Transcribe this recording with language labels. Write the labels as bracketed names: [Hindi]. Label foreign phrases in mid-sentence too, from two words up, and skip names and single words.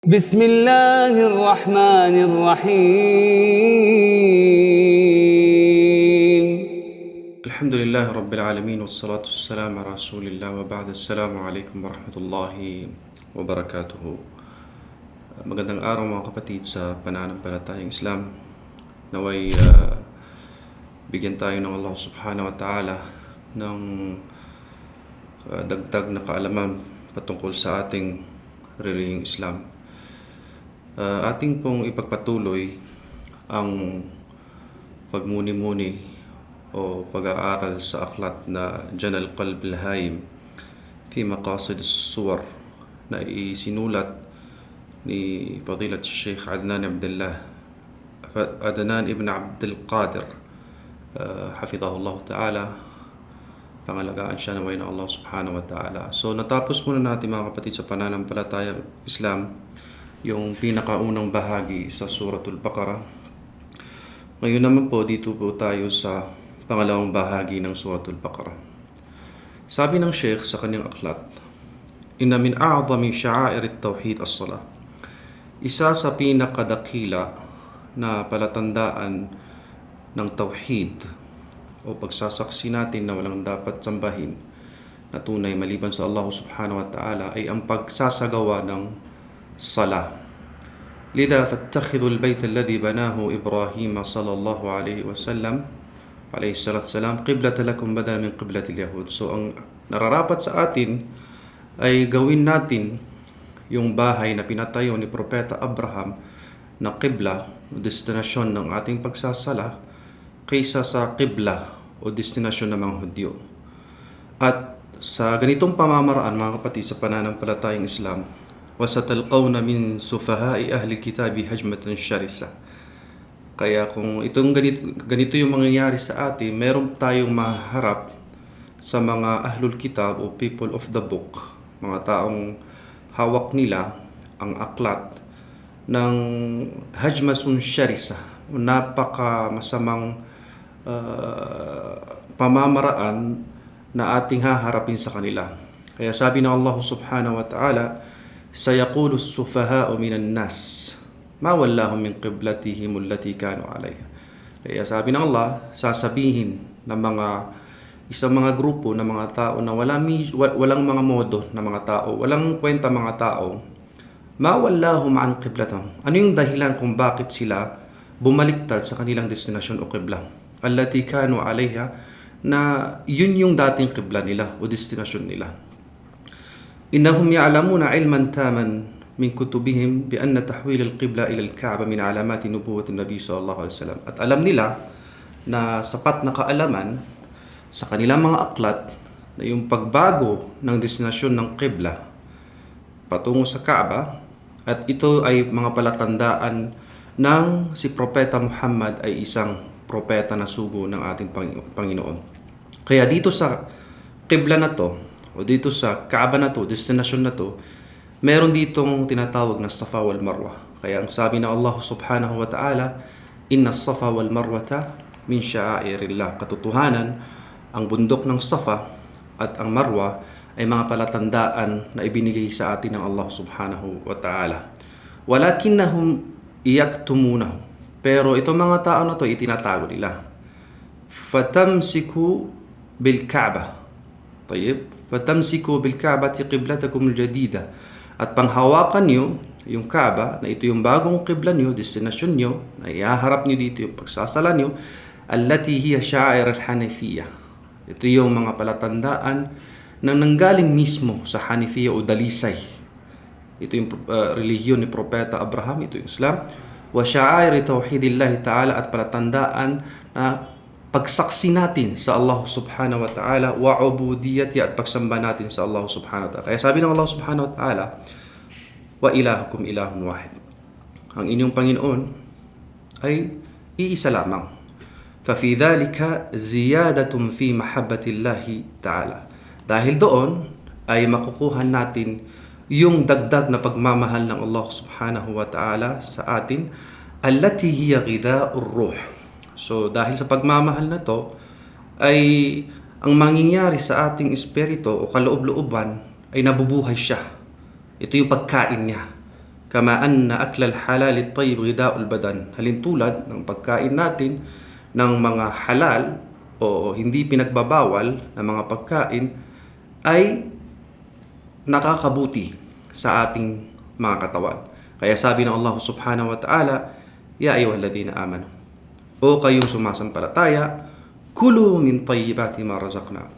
[Arabic] بسم الله الرحمن الرحيم الحمد لله رب العالمين والصلاة والسلام على رسول الله وبعد. السلام عليكم ورحمة الله وبركاته. [Filipino] Magandang araw mga kapatid sa pananampalatayang Islam. Naway bigyan tayo ng Allah [Arabic] سبحانه وتعالى [Filipino] ng dagdag na kaalaman patungkol sa ating relihiyong Islam. Ating pong ipagpatuloy ang pagmuni-muni o pag-aaral sa aklat na Jan al-Qalb al-Hayim fi Maqasid as-Suwar na isinulat ni Fadilat Sheikh Adnan ibn Abdul Qadir [Arabic] حفظه الله تعالى. [Filipino] Pangalagaan siya naway ng Allah [Arabic] سبحانه وتعالى. [Filipino] So natapos muna natin mga kapatid sa pananampalatayang Islam yung pinakaunang bahagi sa Suratul Baqarah. Ngayon naman po dito po tayo sa pangalawang bahagi ng Suratul Baqarah. Sabi ng Sheikh sa kanyang aklat, [Arabic] إن من أعظم شعائر التوحيد الصلاة. [Filipino] Isa sa pinakadakila na palatandaan ng tawhid o pagsasaksi natin na walang dapat sambahin na tunay maliban sa Allah [Arabic] سبحانه وتعالى [Filipino] ay ang pagsasagawa ng salah. [Arabic] لذا فاتخذوا البيت الذي بناه إبراهيم صلى الله عليه وسلم عليه الصلاة السلام قبلة لكم بدلا من قبلة اليهود. [Filipino] So ang nararapat sa atin ay gawin natin yung bahay na pinatayo ni Propeta Abraham na qibla o destinasyon ng ating pagsasala kaysa sa qibla o destinasyon ng mga Hudyo. At sa ganitong pamamaraan mga kapatid sa pananampalatayang Islam, [Arabic] وَسَتَلْقَوْنَ مِنْ سُفَهَاءِ أَهْلِ الْكِتَابِ هَجْمَةً شَرِسَةً. [Filipino] Kaya kung itong ganito yung mangyayari sa atin, meron tayong maharap sa mga [Arabic] أهل الكتاب [Filipino] o [English] people of the book, [Filipino] mga taong hawak nila ang aklat ng [Arabic] هجمة شرسة, [Filipino] napaka masamang pamamaraan na ating haharapin sa kanila. Kaya sabi ng [Arabic] الله سبحانه وتعالى، سيقول السفهاء من الناس ما ولاهم عن قبلتهم التي كانوا عليها. [Filipino] Kaya sabi ng Allah, sasabihin ng isang mga grupo ng mga tao na walang mga modo na mga tao, walang kwenta mga tao, [Arabic] ما ولاهم عن قبلتهم. [Filipino] Ano yung dahilan kung bakit sila bumaliktad sa kanilang destinasyon o qibla? [Arabic] التي كانوا عليها, [Filipino] na yun yung dating qibla nila o destinasyon nila. [Arabic] إنهم يعلمون علما تاما من كتبهم بأن تحويل القبلة إلى الكعبة من علامات نبوة النبي صلى الله عليه وسلم. [Filipino] At alam nila na sapat na kaalaman sa kanilang mga aklat na yung pagbago ng destinasyon ng qibla patungo sa Kaaba, at ito ay mga palatandaan ng si Propeta Muhammad ay isang propeta na sugo ng ating Panginoon. Kaya dito sa qibla na to, o dito sa Kaaba na to, destinasyon na to, meron ditong tinatawag na Safa wal Marwa. Kaya ang sabi ng [Arabic] الله سبحانه وتعالى، إن الصفا والمروة من شعائر الله. [Filipino] Katotohanan, ang bundok ng Safa at ang Marwa ay mga palatandaan na ibinigay sa atin ng Allah [Arabic] سبحانه وتعالى. ولكنهم يكتمونه. [Filipino] Pero itong mga tao na to, itinatago nila. [Arabic] فتمسكوا بالكعبة. طيب. فتمسكوا بالكعبة قبلتكم الجديدة. [Filipino] At panghawakan nyo yung Kaaba, na ito yung bagong qibla nyo, destinasyon nyo, na ihaharap nyo dito yung pagsasala nyo, [Arabic] التي هي شعائر الحنيفية. [Filipino] Ito yung mga palatandaan na nanggaling mismo sa Hanifiyya o Dalisay. Ito yung relihiyon ni Propeta Abraham, ito yung Islam. [Arabic] وشعائر توحيد الله تعالى, [Filipino] at palatandaan na pagsaksi natin sa Allah [Arabic] سبحانه وتعالى، وعبوديته, [Filipino] at pagsamba natin sa Allah [Arabic] سبحانه وتعالى. [Filipino] Kaya sabi ng [Arabic] الله سبحانه وتعالى، وإلهكم إله واحد. [Filipino] Ang inyong Panginoon ay iisa lamang. [Arabic] ففي ذلك زيادة في محبة الله تعالى. [Filipino] Dahil doon ay makukuha natin yung dagdag na pagmamahal ng Allah [Arabic] سبحانه وتعالى [Filipino] sa atin, [Arabic] التي هي غذاء الروح. [Filipino] So dahil sa pagmamahal na to ay ang mangyayari sa ating espiritu o kaloob-looban ay nabubuhay siya. Ito yung pagkain niya. [Arabic] كما أن أكل الحلال الطيب غذاء البدن. [Filipino] Halintulad ng pagkain natin ng mga halal o hindi pinagbabawal na mga pagkain ay nakakabuti sa ating mga katawan. Kaya sabi ng [Arabic] الله سبحانه وتعالى، يا أيها الذين آمنوا, [Filipino] o kayong sumasampalataya, [Arabic] كلوا من طيبات ما رزقناكم.